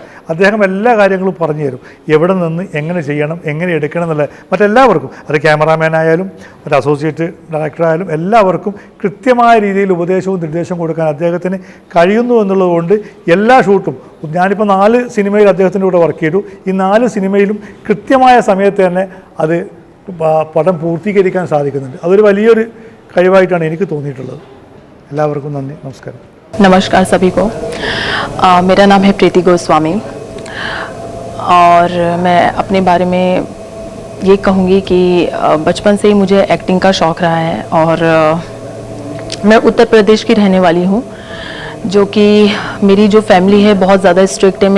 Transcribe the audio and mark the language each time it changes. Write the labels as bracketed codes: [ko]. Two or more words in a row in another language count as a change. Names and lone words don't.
[ml] അദ്ദേഹം എല്ലാ കാര്യങ്ങളും പറഞ്ഞു തരും, എവിടെ നിന്ന് എങ്ങനെ ചെയ്യണം എങ്ങനെ എടുക്കണം എന്നുള്ള മറ്റെല്ലാവർക്കും, അത് ക്യാമറാമാൻ ആയാലും മറ്റ് അസോസിയേറ്റ് ഡയറക്ടറായാലും എല്ലാവർക്കും കൃത്യമായ രീതിയിൽ ഉപദേശവും നിർദ്ദേശവും കൊടുക്കാൻ അദ്ദേഹത്തിന് കഴിയുന്നു എന്നുള്ളതുകൊണ്ട് എല്ലാ ഷൂട്ടും ഞാനിപ്പോൾ 4 സിനിമയിൽ അദ്ദേഹത്തിൻ്റെ കൂടെ വർക്ക് ചെയ്തു. ഈ 4 സിനിമയിലും കൃത്യമായ സമയത്ത് തന്നെ അത് പടം പൂർത്തീകരിക്കാൻ സാധിക്കുന്നുണ്ട്. അതൊരു വലിയൊരു കഴിവായിട്ടാണ് എനിക്ക് തോന്നിയിട്ടുള്ളത്. എല്ലാവർക്കും നന്ദി, നമസ്കാരം. [hi] नमस्कार सभी को। मेरा नाम है प्रीति गोस्वामी और मैं अपने बारे में ये कहूँगी कि बचपन से ही मुझे एक्टिंग का शौक़ रहा है और मैं उत्तर प्रदेश की रहने वाली हूँ, जो कि मेरी जो फैमिली है बहुत ज़्यादा स्ट्रिक्ट है।